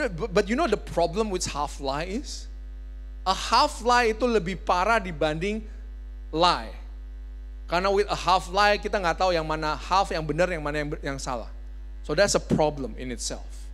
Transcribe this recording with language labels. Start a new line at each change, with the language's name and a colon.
English: But you know the problem with half lie is? A half lie
Indonesian: itu lebih parah dibanding lie. Karena
English: with a half lie
Indonesian: kita nggak tahu yang mana half yang benar, yang mana yang salah.
English: So that's a problem in itself.